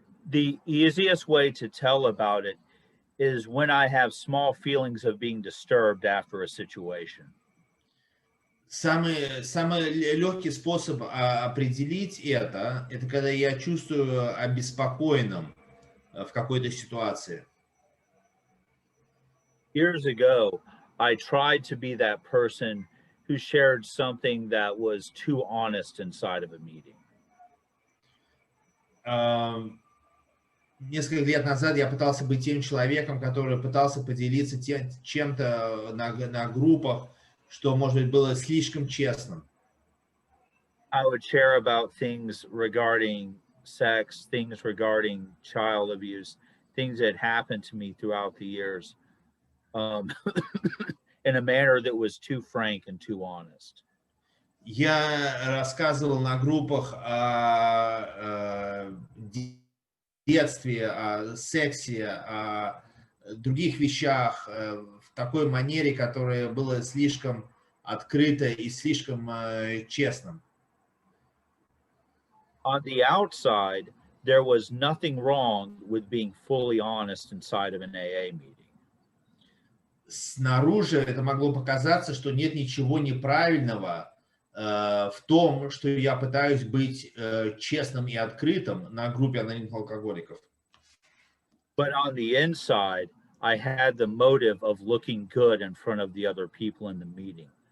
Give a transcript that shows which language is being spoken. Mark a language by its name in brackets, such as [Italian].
[English] The easiest way to tell about it is when I have small feelings of being disturbed after a situation. [Russian] Самый легкий способ определить это когда я чувствую обеспокоенным в какой-то ситуации. [English] Years ago, I tried to be that person who shared something that was too honest inside of a meeting. [Russian] Несколько лет назад я пытался быть тем человеком, который пытался поделиться чем-то на группах, что, может быть, было слишком честным. [English] I would share about things regarding sex, things regarding child abuse, things that happened to me throughout the years, in a manner that was too frank and too honest. [Russian] Я рассказывал на группах о детстве, о сексе, о других вещах в такой манере, которая была слишком открыта и слишком честным. [English] On the outside, there was nothing wrong with being fully honest inside of an AA meeting. [Russian] Снаружи это могло показаться, что нет ничего неправильного в том, что я пытаюсь быть честным и открытым на группе анонимных алкоголиков. [English] But on the inside, I had the motive of looking good in front of the other people in the meeting.